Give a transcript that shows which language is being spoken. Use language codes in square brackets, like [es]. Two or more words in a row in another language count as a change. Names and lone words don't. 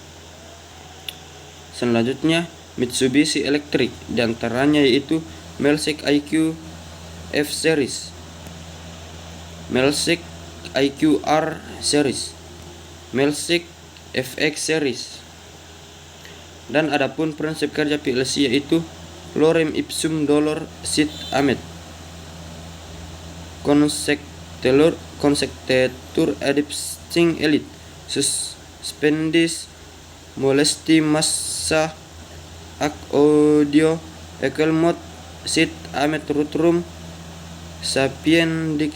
[id] Selanjutnya Mitsubishi Electric, dan antaranya yaitu Melsec IQ F Series. Melzik IQR series, Melzik FX series. Dan adapun prinsip kerja PLC yaitu [la] lorem ipsum dolor sit amet, consectetur adipting elit, suspendis molesti massa ac audio ekelmot sit amet rutrum sapien